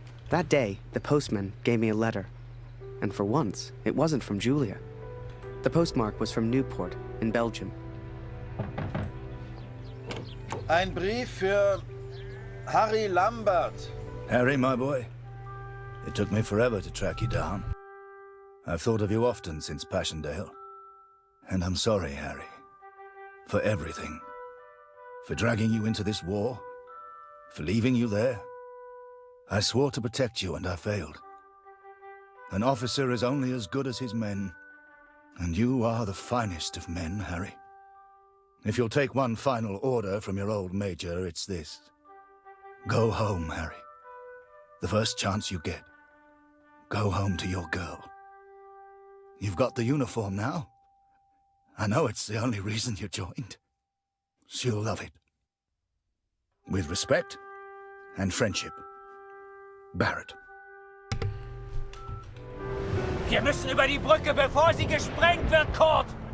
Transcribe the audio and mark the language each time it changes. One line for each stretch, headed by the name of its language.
English: That day, the postman gave me a letter. And for once, it wasn't from Julia. The postmark was from Newport, in Belgium.
German: Ein Brief für Harry Lambert.
English: Harry, my boy, it took me forever to track you down. I've thought of you often since Passchendaele. And I'm sorry, Harry, for everything. For dragging you into this war, for leaving you there. I swore to protect you and I failed. An officer is only as good as his men, and you are the finest of men, Harry. If you'll take one final order from your old major, it's this. Go home, Harry. The first chance you get. Go home to your girl. You've got the uniform now. I know it's the only reason you joined. She'll love it. With respect and friendship. Barrett.
German: Wir müssen über die Brücke, bevor sie gesprengt wird, Kurt!